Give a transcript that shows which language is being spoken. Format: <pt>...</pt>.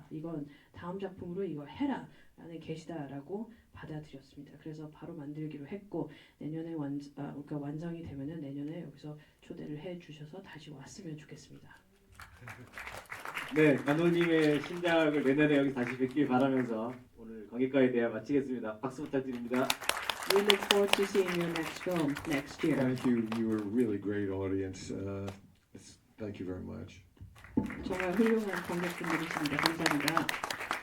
<ko>이건 다음 작품으로 이걸 해라 라는 계시다라고 받아들였습니다. 그래서 바로 만들기로 했고 내년에 그러니까 완성이 되면은 내년에 여기서 초대를 해 주셔서 다시 왔으면 좋겠습니다. 네, 감독님의 신작을 내년에 여기 다시 뵙길 바라면서 오늘 관객과의 대화 마치겠습니다. 박수 부탁드립니다.</ko> <en>We look forward to seeing your next film next year. Thank you. You were a really great audience. Thank you very much.</en> <ko>정말 훌륭한 관객분들이십니다. 감사합니다.</ko>